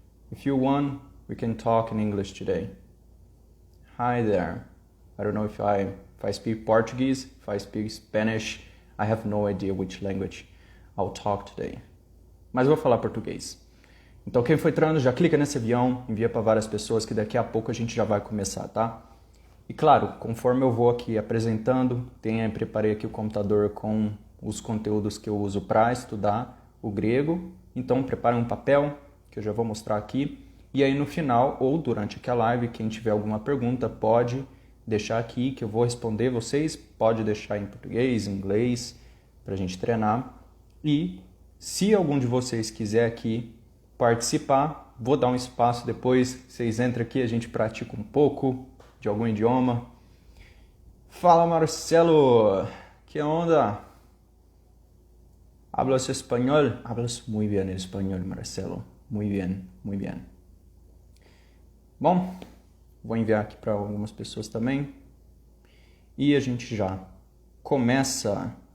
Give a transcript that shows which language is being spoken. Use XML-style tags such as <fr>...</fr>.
<en>If you want, we can talk in English today. Hi there. I don't know if I speak Portuguese, if I speak Spanish. I have no idea which language I'll talk today.</en> <pt>Mas vou falar português. Então quem for entrando, já clica nesse avião, envia para várias pessoas que daqui a pouco a gente já vai começar, tá? E claro, conforme eu vou aqui apresentando, preparei aqui o computador com os conteúdos que eu uso para estudar o grego. Então prepare um papel, que eu já vou mostrar aqui. E aí no final, ou durante aqui a live, quem tiver alguma pergunta pode deixar aqui que eu vou responder vocês. Pode deixar em português, em inglês, para a gente treinar. E se algum de vocês quiser aqui participar, vou dar um espaço depois. Vocês entram aqui, a gente pratica um pouco de algum idioma. Fala</pt> <es>Marcelo, que onda? ¿Hablas español? Hablas muy bien el español, Marcelo. Muy bien, muy bien.</es> <pt>Bom, vou enviar aqui para algumas pessoas também. E a gente já começa.</pt>